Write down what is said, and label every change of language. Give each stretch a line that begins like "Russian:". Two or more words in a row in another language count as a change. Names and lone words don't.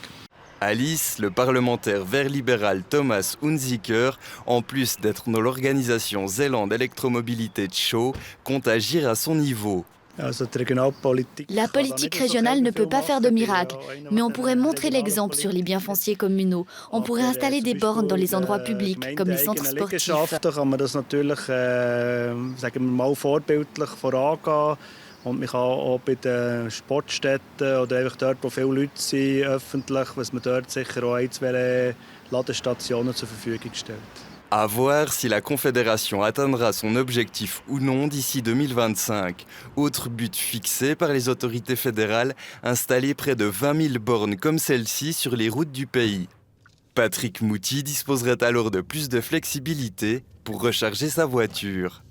French: Alice, le parlementaire vert libéral Thomas Hunziker, en plus d'être dans l'organisation Zélande Électromobilité de Show, compte agir à son niveau. La politique régionale ne peut pas faire de miracle, mais on pourrait montrer l'exemple sur les biens fonciers communaux. On pourrait installer des bornes dans les endroits publics, comme les centres sportifs.
German: Und man kann auch bei den Sportstätten oder einfach dort, wo viele Leute sind, öffentlich, was man dort sicher auch ein, zwei Ladestationen zur Verfügung stellt.
French: À voir si la Confédération atteindra son objectif ou non d'ici 2025. Autre but fixé par les autorités fédérales, installer près de 20 000 bornes comme celle-ci sur les routes du pays. Patrick Mouty disposerait alors de plus de flexibilité pour recharger sa voiture.